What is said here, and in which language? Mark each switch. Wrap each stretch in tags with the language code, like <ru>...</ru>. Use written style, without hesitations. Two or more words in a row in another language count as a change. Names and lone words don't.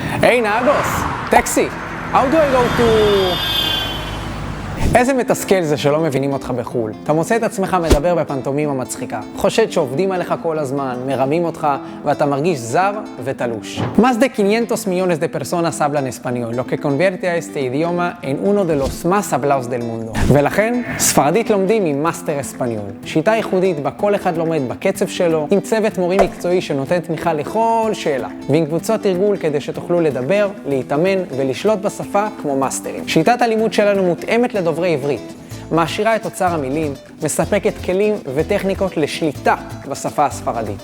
<en>Hey Nagos, taxi, how do I go to...</en> <he>איזה מתסכל זה שלא מבינים אותך בחול. אתה מוצא את עצמך מדבר בפנטומימה מצחיקה. חושד שעובדים עליך כל הזמן, מרמים אותך, ואתה מרגיש זר ותלוש.</he> <es>Más de 500 millones de personas hablan español, lo que convierte a este idioma en uno de los más hablados del mundo.</es> <he>ולכן, ספרדית לומדים עם מאסטר אספניול. שיטה ייחודית בה כל אחד לומד בקצב שלו, עם צוות מורים מקצועי שנותן תמיכה לכל שאלה, ועם קבוצות תרגול כדי שתוכלו לדבר, להתאמן ולשלוט בשפה כמו מאסטרים. שיטת הלימוד שלנו מותאמת לדוברי עברית, מעשירה את אוצר המילים, מספקת כלים וטכניקות לשליטה בשפה הספרדית.</he>